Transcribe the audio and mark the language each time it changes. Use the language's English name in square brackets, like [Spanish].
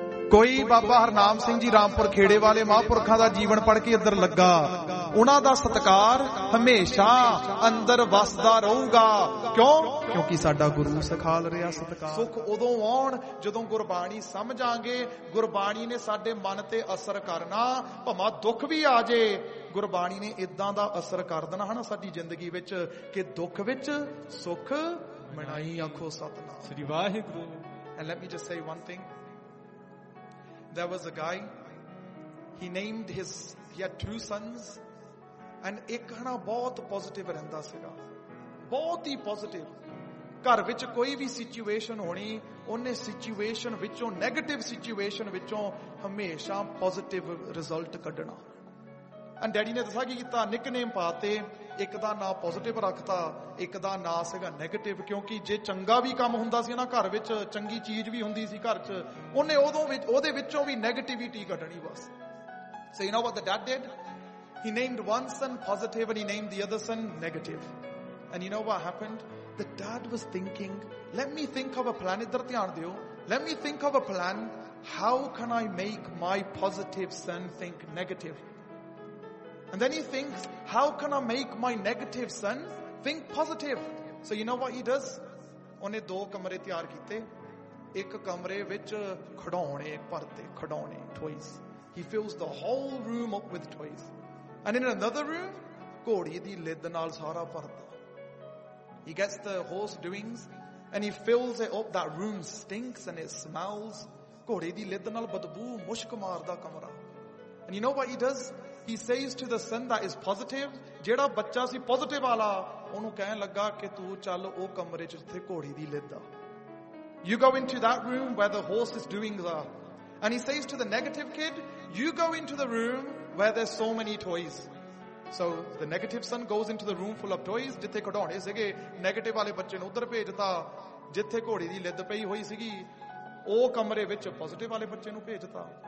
[Punjabi] ਕੋਈ ਬਾਬਾ ਹਰਨਾਮ ਸਿੰਘ ਜੀ ਰਾਮਪੁਰ ਖੇੜੇ ਵਾਲੇ ਮਹਾਂਪੁਰਖਾਂ ਦਾ ਜੀਵਨ ਪੜ੍ਹ ਕੇ ਇੱਧਰ ਲੱਗਾ ਉਹਨਾਂ ਦਾ ਸਤਿਕਾਰ ਹਮੇਸ਼ਾ ਅੰਦਰ ਵਸਦਾ ਰਹੂਗਾ ਕਿਉਂ ਕਿਉਂਕਿ ਸਾਡਾ ਗੁਰੂ ਸਿਖਾਲ ਰਿਹਾ ਸਤਿਕਾਰ ਸੁੱਖ ਉਦੋਂ ਆਉਣ ਜਦੋਂ ਗੁਰਬਾਣੀ ਸਮਝਾਂਗੇ ਗੁਰਬਾਣੀ ਨੇ ਸਾਡੇ ਮਨ ਤੇ ਅਸਰ ਕਰਨਾ ਭਾਵੇਂ ਦੁੱਖ ਵੀ ਆ ਜੇ ਗੁਰਬਾਣੀ ਨੇ ਇੱਦਾਂ ਦਾ ਅਸਰ ਕਰ ਦੇਣਾ ਹਨਾ ਸਾਡੀ ਜ਼ਿੰਦਗੀ ਵਿੱਚ ਕਿ ਦੁੱਖ ਵਿੱਚ ਸੁੱਖ ਮਨਾਈ ਆਖੋ ਸਤਨਾਮ ਸ੍ਰੀ Waheguru [English] and let me just say one thing There was a guy, he named his, he had two sons, and [Punjabi] ਇੱਕਹਨਾ ਬਹੁਤ positive ਰਹਿੰਦਾ ਸੀਗਾ, ਬਹੁਤ ਹੀ positive. ਘਰ ਵਿੱਚ ਕੋਈ ਭੀ situation ਹੋਣੀ, ਉਹਨੇ situation ਵਿੱਚੋਂ, negative situation ਵਿੱਚੋਂ, ਹਮੇਸ਼ਾ positive result ਕੱਢਣਾ. And ਡੈਡੀ ਨੇ ਦੱਸਾ ਕੀ ਕੀਤਾ nickname ਪਾਤੇ, ਇੱਕ ਦਾ ਨਾਂ positive ਰੱਖਤਾ, ਇੱਕ ਦਾ ਨਾਂ ਸੀਗਾ negative, ਕਿਉਂਕਿ ਜੇ ਚੰਗਾ ਵੀ ਕੰਮ ਹੁੰਦਾ ਸੀ ਨਾ ਘਰ ਵਿੱਚ, ਚੰਗੀ ਚੀਜ਼ ਵੀ ਹੁੰਦੀ ਸੀ ਘਰ ਵਿੱਚ, ਉਹਨੇ ਓਦੋਂ ਵਿੱਚ, ਓਦੇ ਵਿੱਚੋਂ ਵੀ negativity ਕੱਢਣੀ ਬੱਸ. [English] So you know what the dad did? He named one son positive and he named the other son negative. And you know what happened? The dad was thinking, let me think of a plan, [Punjabi] idhar dhyan deo, [English] let me think of a plan, how can I make my positive son think negative? And then he thinks, how can I make my negative son think positive? So you know what he does? [Punjabi] ਉਹਨੇ ਦੋ ਕਮਰੇ ਤਿਆਰ ਕੀਤੇ. ਇੱਕ ਕਮਰੇ ਵਿੱਚ ਖਡੌਣੇ ਪਰਤੇ, ਖਡੌਣੇ, toys. [English] He fills the whole room up with toys. And in another room, [Punjabi] ਘੋੜੀ ਦੀ ਲਿੱਦ ਨਾਲ ਸਾਰਾ ਪਰਤਾ. [English] He gets the horse doings and he fills it up. That room stinks and it smells. [Punjabi] ਘੋੜੀ ਦੀ ਲਿੱਦ ਨਾਲ ਬਦਬੂ ਮੁਸ਼ਕ ਮਾਰਦਾ ਕਮਰਾ. [English] And you know what he does? He says to the son that is positive, [Punjabi] ਜਿਹੜਾ ਬੱਚਾ ਸੀ positive ਵਾਲਾ, ਉਹਨੂੰ ਕਹਿਣ ਲੱਗਾ ਕੇ ਤੂੰ ਚੱਲ ਉਹ ਕਮਰੇ 'ਚ ਜਿੱਥੇ ਘੋੜੀ ਦੀ ਲਿੱਦਾ. [English] You go into that room where the horse is doing the. And he says to the negative kid, you go into the room where there's so many toys. So the negative son goes into the room full of toys, [Punjabi] ਜਿੱਥੇ ਖਡੌਣੇ ਸੀਗੇ, negative ਵਾਲੇ ਬੱਚੇ ਨੂੰ ਉੱਧਰ ਭੇਜਤਾ, ਜਿੱਥੇ ਘੋੜੀ ਦੀ ਲਿੱਦ ਪਈ ਹੋਈ ਸੀਗੀ, ਉਹ ਕਮਰੇ ਵਿੱਚ positive ਵਾਲੇ ਬੱਚੇ ਨੂੰ ਭੇਜਤਾ.